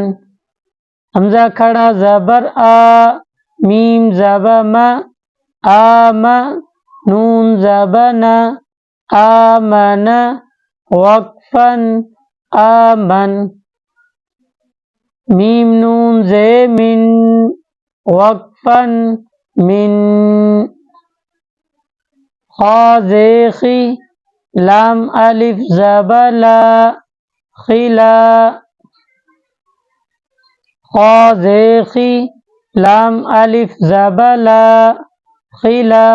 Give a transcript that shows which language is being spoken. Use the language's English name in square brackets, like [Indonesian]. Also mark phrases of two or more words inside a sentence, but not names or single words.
[Urdu] حمزہ کھڑا زبر آ میم زبر ما آم نون زبر نا آمن وقفا آمن. میم نون زے من وقفا من. خا زے خی لام الف زبر لا خلا. خا زے خی لام الف زبر لا خلا.